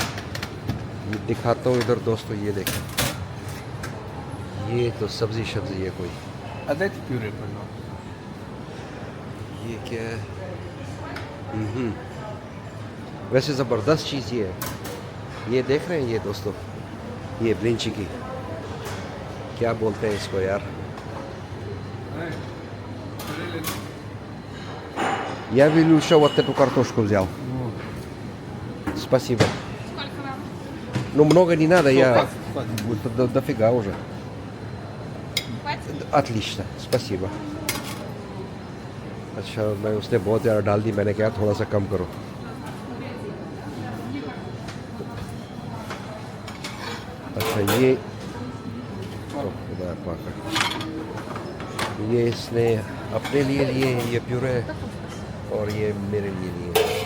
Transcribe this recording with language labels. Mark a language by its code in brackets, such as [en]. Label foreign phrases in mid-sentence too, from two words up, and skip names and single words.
[hi] ये दिखाता हूँ इधर दोस्तों, ये देखें, ये तो सब्जी सब्जी है कोई। अदरक प्यूरे कर लो। ये क्या है? वैसे ज़बरदस्त चीज़ ये है। ये देख रहे हैं ये दोस्तों, ये ब्रिंची की क्या बोलते हैं इसको यार? [ru] Я велю еще вот эту картошку взял. Спасибо. Ну, много не надо, я дофига уже. Отлично, спасибо. [hi] अच्छा, मैं उसने बहुत ज़्यादा डाल दी, मैंने कहा थोड़ा सा कम करो। अच्छा, ये तो खुदा पाक, ये इसने अपने लिए लिए, ये प्यूरे, और ये मेरे लिए लिए।